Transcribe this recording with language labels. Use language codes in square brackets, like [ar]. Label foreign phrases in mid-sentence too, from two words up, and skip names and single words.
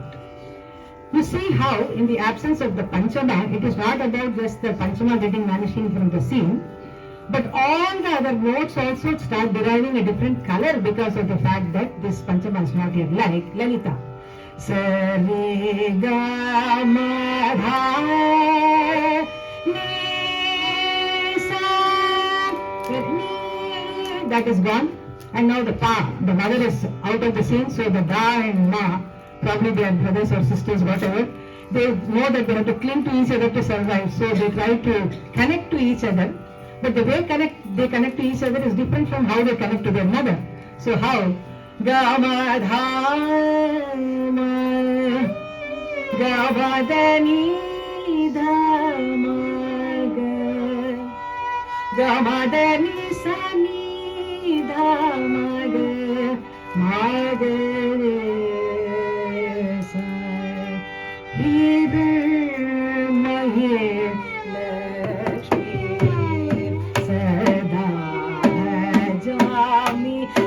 [en] You see how in the absence of the Panchama, it is not about just the Panchama getting vanishing from the scene, but all the other notes also start deriving a different color because of the fact that this Panchama is not here, like Lalita. Sari ga ma dha ni sa, that is gone, and now the pa, the mother is out of the scene, so the da and ma, probably they are brothers or sisters, whatever, they know that they have to cling to each other to survive, so they try to connect to each other, but the way they connect to each other is different from how they connect to their mother. So how? Gama dhama gamadani dhamaga gamadani sani dhamaga magare sa hir mahe lakshmi sada jami